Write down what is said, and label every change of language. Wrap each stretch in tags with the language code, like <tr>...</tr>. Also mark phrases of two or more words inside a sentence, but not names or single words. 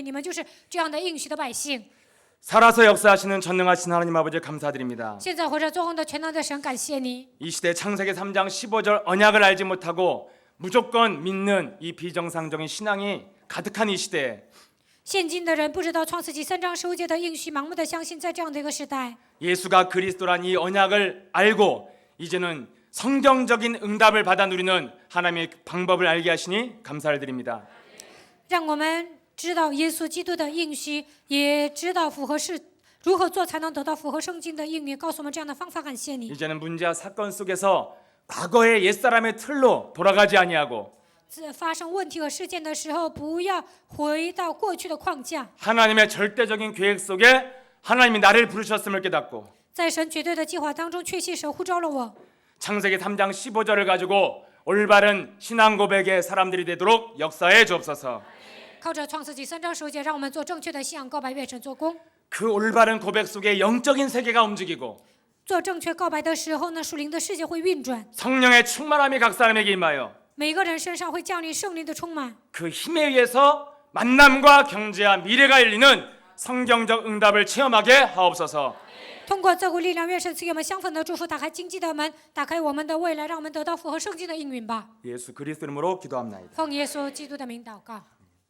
<zh>你们就是这样的应许的百姓。</zh> <ko>살아서 역사하시는 전능하신 하나님 아버지 감사드립니다.</ko> <zh>现在活着做工的全能的神，感谢你。</zh> <ko>이 시대 창세기 3장 15절 언약을 알지 못하고 무조건 믿는 이 비정상적인 신앙이 가득한 이 시대에</ko> <zh>现今的人不知道创世纪3章15节的应许，盲目的相信，在这样的一个时代，</zh> <ko>예수가 그리스도란 이 언약을 알고 이제는 성경적인 응답을 받아 누리는 하나님의 방법을 알게 하시니 감사를 드립니다.</ko> <zh>让我们知道耶稣基督的应许，也知道如何做才能得到符合圣经的应允，告诉我们这样的方法。感谢你。</zh> <ko>이제는 문제와 사건 속에서 과거의 옛사람의 틀로 돌아가지 아니하고</ko> <zh>发生问题和事件的时候，不要回到过去的框架，</zh> <ko>하나님의 절대적인 계획 속에 하나님이 나를 부르셨음을 깨닫고</ko> <zh>在神绝对的计划当中，确信神呼召了我。</zh> <ko>창세기 3장 15절을 가지고 올바른 신앙 고백의 사람들이 되도록 역사해 주옵소서.</ko> <zh>靠着创世纪3章15节，让我们做正确的信仰告白，愿神做工。</zh> <ko>그 올바른 고백 속에 영적인 세계가 움직이고</ko> <zh>做正确告白的时候呢，属灵的世界会运转，</zh> <ko>성령의 충만함이 각 사람에게 임하여</ko> <zh>每个人身上会降临圣灵的充满。</zh> <ko>그 힘에 의해서 만남과 경제와 미래가 열리는 성경적 응답을 체험하게 하옵소서.</ko> <zh>通过这股力量，愿神赐给我们相逢的祝福，打开经济的门，打开我们的未来，让我们得到符合圣经的应允吧。</zh> <ko>예수 그리스도 이름으로 기도합나이다.</ko> <zh>奉耶稣基督的名祷告。</zh>